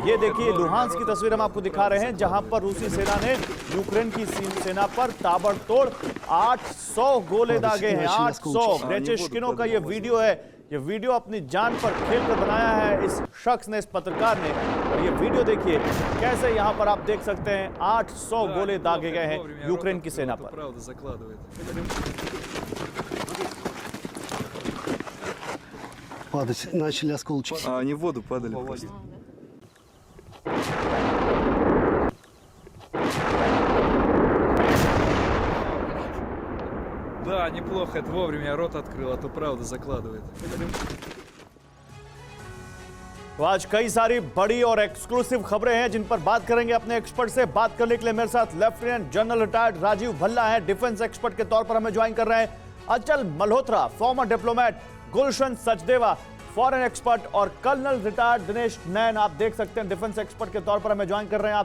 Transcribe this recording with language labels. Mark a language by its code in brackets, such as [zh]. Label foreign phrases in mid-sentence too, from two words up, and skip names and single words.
[hi] ये देखिए, लुहांस्क की तस्वीर हम आपको दिखा रहे हैं जहां पर रूसी सेना ने यूक्रेन की सेना पर ताबड़तोड़ 800 गोले दागे हैं। 800। ग्रेचिश्किनो का ये वीडियो है। ये वीडियो अपनी जान पर खेलकर बनाया है इस शख्स ने, इस पत्रकार ने। और ये वीडियो देखिए कैसे यहाँ पर आप देख सकते हैं 800 गोले दागे गए हैं यूक्रेन की सेना पर। [ru] Падать начали осколочки. Они в воду падали просто. Да, неплохо, это вовремя я рот открыл, а то правда закладывает. [hi] तो आज कई सारी बड़ी और एक्सक्लूसिव खबरें हैं जिन पर बात करेंगे अपने एक्सपर्ट से। बात करने के लिए मेरे साथ [en] lieutenant general retired [hi] राजीव भल्ला हैं, [en] defence expert [hi] के तौर पर हमें ज्वाइन कर रहे हैं। अचल मल्होत्रा, [en] former diplomat, [hi] गुलशन सचदेवा, [en] foreign expert, [hi] और [en] colonel retired [hi] दिनेश नैन, आप देख सकते हैं [en] defence expert [hi] के तौर पर हमें ज्वाइन कर रहे हैं।